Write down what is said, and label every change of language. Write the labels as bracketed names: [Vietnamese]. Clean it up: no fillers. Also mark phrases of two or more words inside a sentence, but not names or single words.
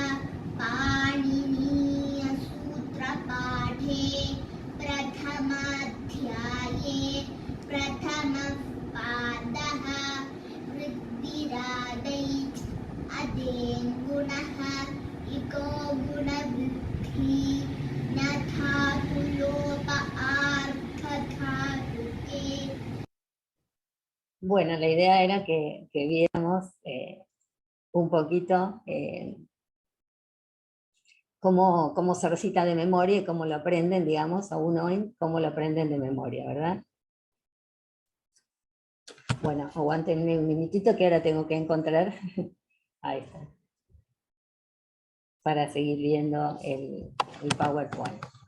[Sanskrit] पाणिनीयसूत्रपाठे प्रथमाध्याये प्रथमः पादः वृद्धिरादैः अदेङ्गुणः इको गुणवृद्धि न धातुलोप आर्धधातुके. [Spanish] Bueno, la idea era que viéramos un poquito cómo se recita de memoria y cómo lo aprenden, digamos, aún hoy, cómo lo aprenden de memoria, ¿verdad? Bueno, aguántenme un minutito que ahora tengo que encontrar, ahí está, para seguir viendo el PowerPoint.